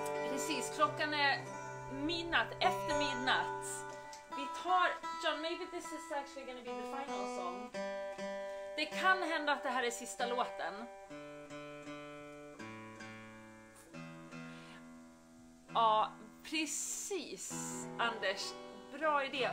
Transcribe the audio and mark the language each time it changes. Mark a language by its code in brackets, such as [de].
[sv] Precis, klockan är efter midnatt. Vi tar, [en] John, maybe this is actually going to be the final song. [sv] Det kan hända att det här är sista låten. Ja, precis, Anders. Bra idé.